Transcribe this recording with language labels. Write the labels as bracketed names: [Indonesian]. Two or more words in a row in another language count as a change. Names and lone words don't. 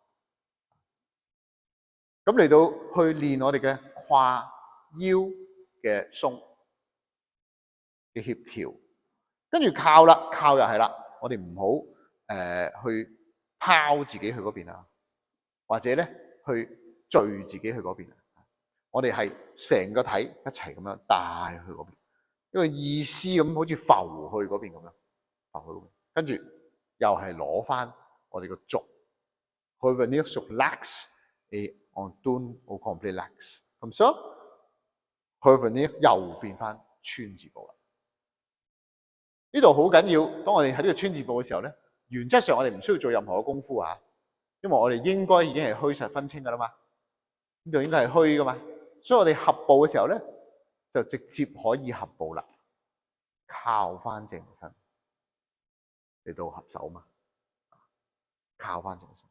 [Cantonese] 咁嚟到去練我哋嘅胯腰嘅鬆嘅協調，跟住靠啦，靠又係啦，我哋唔好去拋自己去嗰邊或者咧去墜自己去嗰邊。我哋係成個體一齊咁樣帶去嗰邊，一個意思咁好似浮去嗰邊咁樣，浮去嗰邊，跟住又係攞翻我哋個軸 ， [French] revenir sur l'axe et on tourne au complet l'axe， [Cantonese] 咁所以 revenir 又變翻川字步啦。呢度好緊要，當我哋喺呢個川字步嘅時候咧，原則上我哋唔需要做任何嘅功夫因為我哋應該已經係虛實分清噶啦嘛，呢度應該係虛噶嘛， 所以我哋合步嘅時候咧，就直接可以合步啦，靠翻正身嚟到合手嘛，靠翻正身。